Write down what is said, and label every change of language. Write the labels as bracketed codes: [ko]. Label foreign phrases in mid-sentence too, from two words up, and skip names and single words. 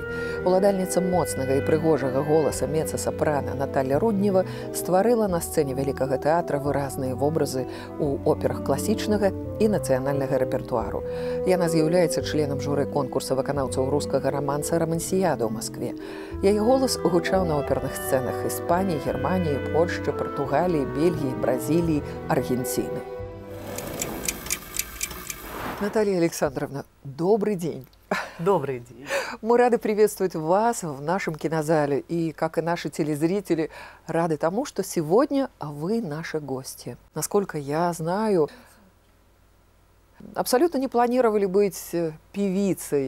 [be] Уладальніца моцнага і прыгожага голаса меца-сапрана Наталья Руднева стварыла на сцэне вялікага тэатра выразныя вобразы ў операх класічнага і нацыянальнага рэпертуару. Яна з'яўляецца членам журы конкурса выканаўцаў рускага раманса «Романсіяда» ў Маскве. Яе голас гучаў на оперных сцэнах Іспаніі, Германіі, Польшчы, Партугаліі, Бельгіі, Бразіліі, [ru] Аргентины. Наталья Александровна, добрый день. Добрый день. Мы рады приветствовать вас в нашем кинозале. И, как и наши телезрители, рады тому, что сегодня вы наши гости. Насколько я знаю, абсолютно не планировали быть певицей.